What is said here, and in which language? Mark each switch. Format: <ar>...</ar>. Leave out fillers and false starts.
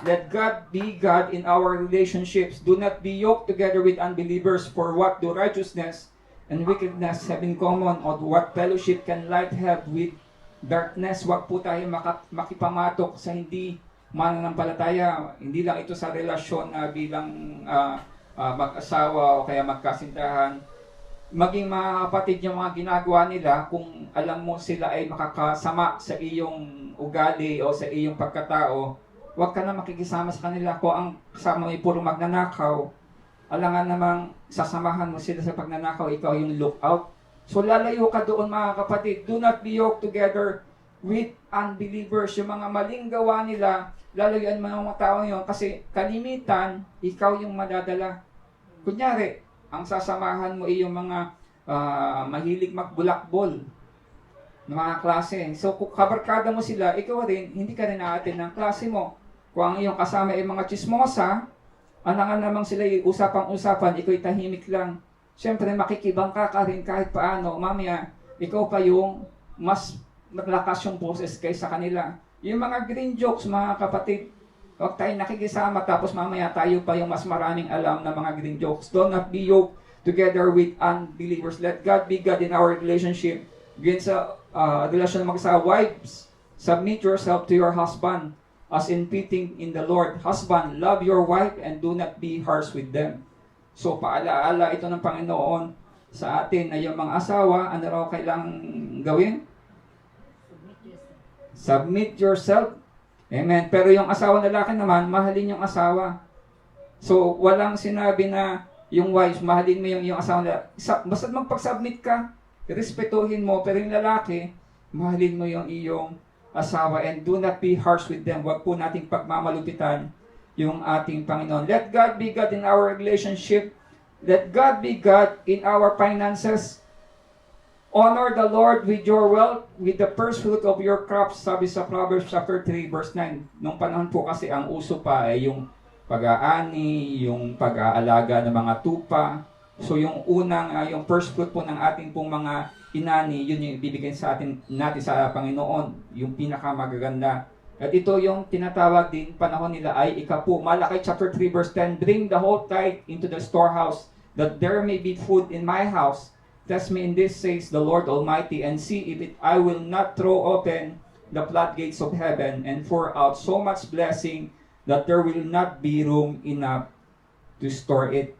<en>Let God be God in our relationships. Do not be yoked together with unbelievers, for what do righteousness and wickedness have in common, or what fellowship can light have with darkness?</en> <tl>Huwag po tayo makipamatok sa hindi mananampalataya. Hindi lang ito sa relasyon bilang mag-asawa o kaya magkasintahan. Maging mga kapatid, yung mga ginagawa nila, kung alam mo sila ay makakasama sa iyong ugali o sa iyong pagkatao, huwag ka na makikisama sa kanila. Kung ang kasama mo ay puro magnanakaw, alangan namang sasamahan mo sila sa pagnanakaw, ikaw yung lookout. So lalayo ka doon mga kapatid.</tl> <en>Do not be yoked together with unbelievers.</en> <tl>Yung mga maling gawa nila, lalayuan mo ng mga tao yun kasi kalimitan, ikaw yung madadala. Kunyari, ang sasamahan mo ay yung mga mahilig magbulakbol ng mga klase. So kung kabarkada mo sila, ikaw rin, hindi ka rin aatin ng klase mo. Kung ang iyong kasama ay mga chismosa, alangan namang sila usapang-usapan, ikaw ay tahimik lang. Siyempre, makikibangka ka rin kahit paano. Mamaya, ikaw pa yung mas malakas yung boses kaysa kanila. Yung mga green jokes, mga kapatid, huwag tayong nakikisama tapos mamaya tayo pa yung mas maraming alam na mga green jokes.</tl> <en>Do not be yoked together with unbelievers. Let God be God in our relationship. Again</en> <tl>sa relasyon ng mag-asawa,</tl> <en>wives, submit yourself to your husband as in fitting in the Lord. Husband, love your wife and do not be harsh with them.</en> <tl>So paalaala ito ng Panginoon sa atin na yung mga asawa, ano raw kailangang gawin?</tl> <en>Submit yourself.</en> <tl>Amen. Pero yung asawa lalaki naman, mahalin yung asawa. So, walang sinabi na yung wife, mahalin mo yung asawa lalaki. Basta magpag-submit ka, respetuhin mo. Pero yung lalaki, mahalin mo yung iyong asawa</tl> <en>and do not be harsh with them.</en> <tl>Huwag po nating pagmamalupitan yung ating Panginoon.</tl> <en>Let God be God in our relationship. Let God be God in our finances. Honor the Lord with your wealth, with the first fruit of your crops,</en> <tl>sabi sa</tl> <en>Proverbs chapter 3, verse 9.</en> <tl>Nung panahon po kasi ang uso pa ay yung pag-aani, yung pag-aalaga ng mga tupa. So yung unang, yung first fruit po ng ating pong mga inani, yun yung ibibigay sa natin sa Panginoon, yung pinakamagaganda. At ito yung tinatawag din, panahon nila ay ikapu.</tl> <en>Malakay chapter 3, verse 10, bring the whole tithe into the storehouse, that there may be food in my house. Test me in this, says the Lord Almighty, and see if I will not throw open the floodgates of heaven and pour out so much blessing that there will not be room enough to store it.</en>